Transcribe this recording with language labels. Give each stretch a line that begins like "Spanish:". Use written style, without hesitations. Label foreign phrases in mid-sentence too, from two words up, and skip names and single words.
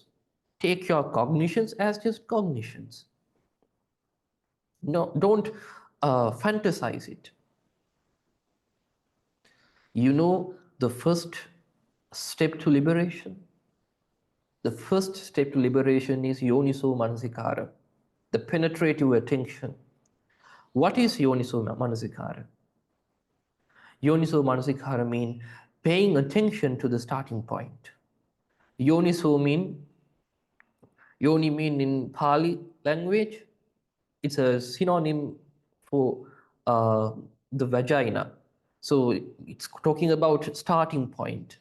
English: Take your cognitions as just cognitions. No, don't fantasize it. You know the first step to liberation? The first step to liberation is
Pali: yoniso manasikara,
English: the penetrative attention. What is
Pali: yoniso manasikara? Yoniso manasikara
English: means paying attention to the starting point. Yoniso mean, yoni mean in Pali language, it's a synonym for the vagina. So it's talking about starting point.